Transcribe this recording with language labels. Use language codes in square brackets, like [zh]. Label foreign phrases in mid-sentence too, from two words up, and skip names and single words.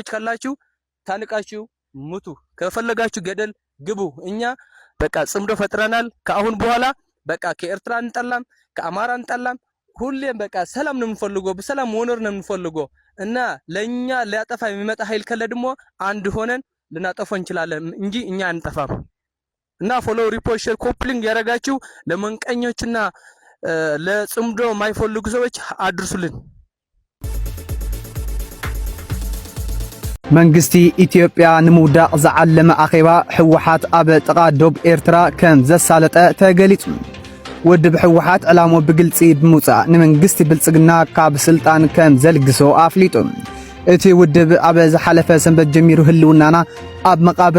[am] ካላችሁ ታንቃችሁ ሙቱ ከፈለጋችሁ ገደል ግቡ እኛ በቃ ጽምዶ ፈጥረናል ከአሁን በኋላ በቃ ከኤርትራ እንጠላም ከአማራ እንጠላም ሁሌም በቃ ሰላም ነው የምንፈልገው በሰላም ወኖር ነው የምንፈልገው እና ለኛ ሊያጠፋ የሚመጣ ኃይል ካለ ደግሞ አንድ ሆነን ልናጠፋ እንችላለን እንጂ እኛ አንጠፋም እና [en] follow report share coupling [am] ያረጋችሁ ለመንቀኞችና ለጽምዶ ማይፈልጉ ሰዎች አድርሱልን [ti] መንግስቲ ኢትዮጵያ ንምውዳቅ ዘዓለመ አኼባ ሕወሓት ኣብ ጥቃ ዶብ ኤርትራ ከም ዘሳለጠ ተገሊጹ ውድብ ሕወሓት ዕላሞ ብግልጺ ብምውፃእ ንመንግስቲ ብልጽግና ካብ ስልጣን ከም ዘልግሶ ኣፍሊጡ እቲ ውድብ ኣብ ዝሓለፈ ሰንበት ጀሚሩ ህልውናና ኣብ መቃብር